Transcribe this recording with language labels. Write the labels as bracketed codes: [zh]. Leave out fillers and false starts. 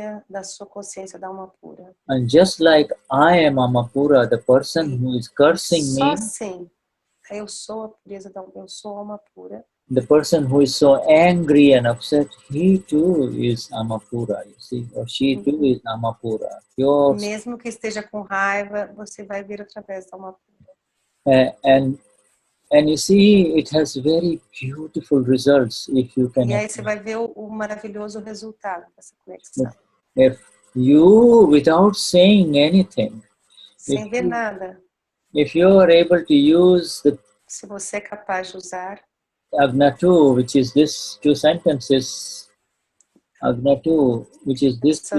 [pt] da sua consciência da Alma Pura. [en] And just like I am Alma Pura, the person who is cursing [pt] Só [en] me. [pt] assim, eu sou a pureza da eu sou alma pura. [en] The person who is so angry and upset, he too is Alma Pura, you see, or she too is Alma Pura. [pt] Mesmo que esteja com raiva, você vai ver através da alma pura. [en] And you see, it has very beautiful results if you can. [pt] E aí você vai ver o maravilhoso resultado dessa conexão. [en] If you, without saying anything, [pt] sem ver nada, [en] if you are able to use the, [pt] se você é capaz de usar [en] Agnatu, which is this two sentences, Agnatu, which is this,